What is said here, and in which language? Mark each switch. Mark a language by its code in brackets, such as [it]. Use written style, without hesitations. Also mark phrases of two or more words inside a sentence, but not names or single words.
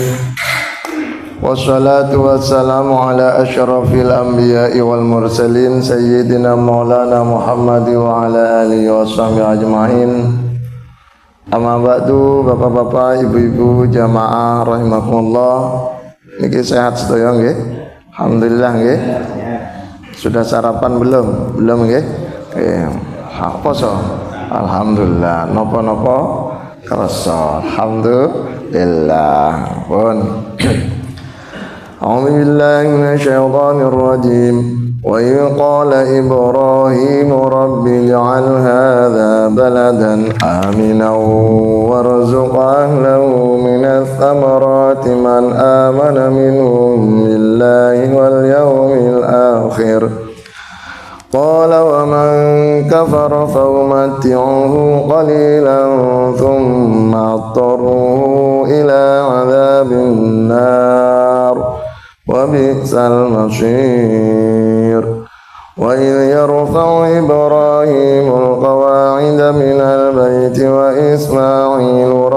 [ar] والصلاة والسلام على أشرف الأنبياء والمرسلين سيدنا مولانا محمد وعلى آله وصحبه أجمعين. أما بعد, [id] bapak-bapak, ibu-ibu, jamaah rahimakumullah. [jv] Niki sehat sedaya nggih? Alhamdulillah nggih. [id] Sudah sarapan belum? Belum nggih? Apa so? Alhamdulillah. [jv] Napa-napa kerasa. Alhamdulillah. Pun. [ar] أعوذ بالله من الشيطان الرجيم وإذ قال إبراهيم رب اجعل هذا بلدا آمنا وارزق أهله من الثمرات من آمن منهم بالله واليوم الآخر قال ومن كفر فأمتعه قليلا ثم اضطره إلى عذاب النار وبئس المصير وإذ يرفع إبراهيم القواعد من البيت وإسماعيل